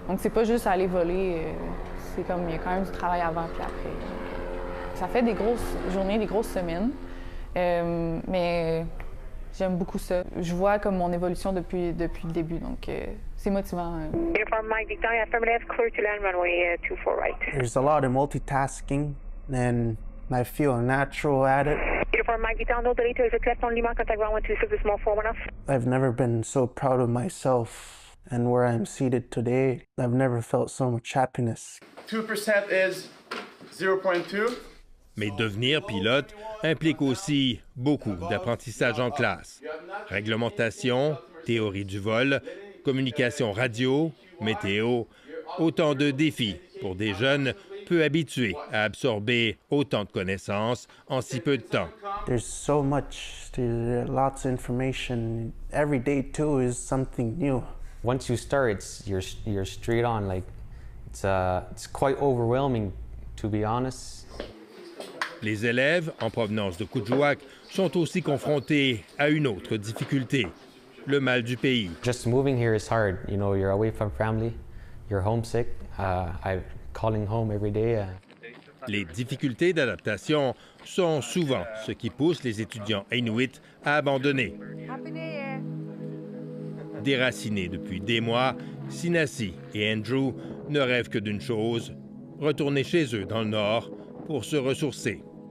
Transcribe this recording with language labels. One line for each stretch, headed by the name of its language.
French: Donc, c'est pas juste aller voler, c'est comme, il y a quand même du travail avant puis après. Ça fait des grosses journées, des grosses semaines, mais J'aime beaucoup ça. Je vois comme mon évolution depuis le début, donc c'est motivant.
English: Uniform Mike Victoria, affirmative, clear to land runway 24 right. There's a lot of multitasking, and I feel natural at it. Uniform Mike Victoria, no delay to exit left on Lima, contact ground 126 is small 4-1 I've never been so proud of myself and where I'm seated today. I've never felt so much happiness. 2% is 0.2.
French: Mais devenir pilote implique aussi beaucoup d'apprentissage en classe. Réglementation, théorie du vol, communication radio, météo, autant de défis pour des jeunes peu habitués à absorber autant de connaissances en si peu de temps.
English: There's so much, there's lots of information. Every day too is something new. Once you start, you're straight on. Like it's quite overwhelming, to be honest.
French: Les élèves en provenance de Kuujjuaq sont aussi confrontés à une autre difficulté, le mal du pays.
English: Just moving here is hard. You know, you're away from family, you're homesick. I'm calling home every day.
French: Les difficultés d'adaptation sont souvent ce qui pousse les étudiants inuits à abandonner. Déracinés depuis des mois, Sinasi et Andrew ne rêvent que d'une chose, retourner chez eux dans le nord pour se ressourcer.